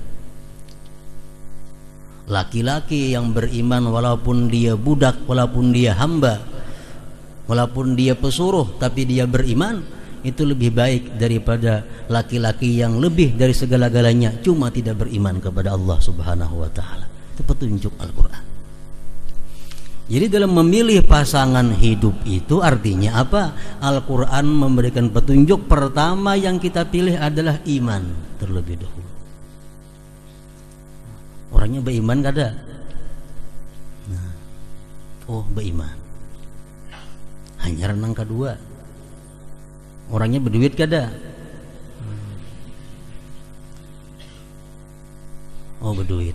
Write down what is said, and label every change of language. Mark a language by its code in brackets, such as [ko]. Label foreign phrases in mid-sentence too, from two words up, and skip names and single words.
[id] Laki-laki yang beriman walaupun dia budak, walaupun dia hamba, walaupun dia pesuruh, tapi dia beriman, itu lebih baik daripada laki-laki yang lebih dari segala-galanya cuma tidak beriman kepada Allah [ar] سبحانه وتعالى. [id] Itu petunjuk Al-Quran. Jadi dalam memilih pasangan hidup itu artinya apa? Al-Quran memberikan petunjuk. Pertama yang kita pilih adalah iman terlebih dahulu. Orangnya beriman kada? Nah, oh beriman. Hanya renang kedua. Orangnya berduit kada? Oh berduit.